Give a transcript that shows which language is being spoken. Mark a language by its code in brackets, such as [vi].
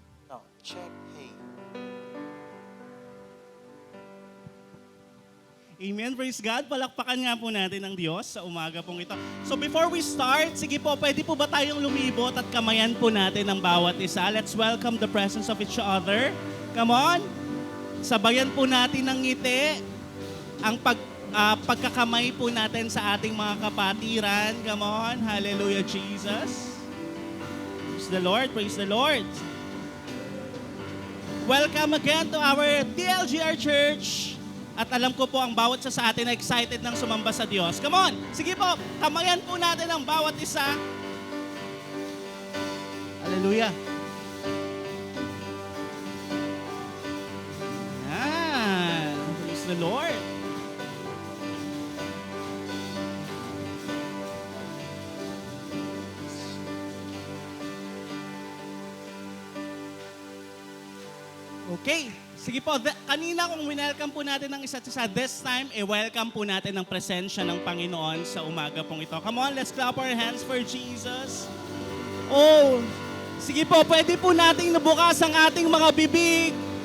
[en] No, check, hey. Amen. Praise God. [tl] Palakpakan nga po natin ang Diyos sa umaga pong ito. [en] So before we start, [tl] sige po, pwede po ba tayong lumibot at kamayan po natin ang bawat isa? [en] Let's welcome the presence of each other. Come on. [tl] Sabayan po natin ng ngiti. Ang pagkakamay po natin sa ating mga kapatiran. [en] Come on. Hallelujah, Jesus. Praise the Lord. Praise the Lord. Welcome again to our TLGR Church. [tl] At alam ko po ang bawat isa sa atin na excited ng sumamba sa Diyos. [en] Come on! [tl] Sige po, kamayan po natin ang bawat isa. [en] Hallelujah! Yan! Praise the Lord! Okay. [tl] Sige po, kanina kung winelcome po natin ng isa't isa, [en] this time, [tl] welcome po natin ang presensya ng Panginoon sa umaga pong ito. [en] Come on, let's clap our hands for Jesus. [tl] Oh, sige po, pwede po nating nabukas ang ating mga bibig.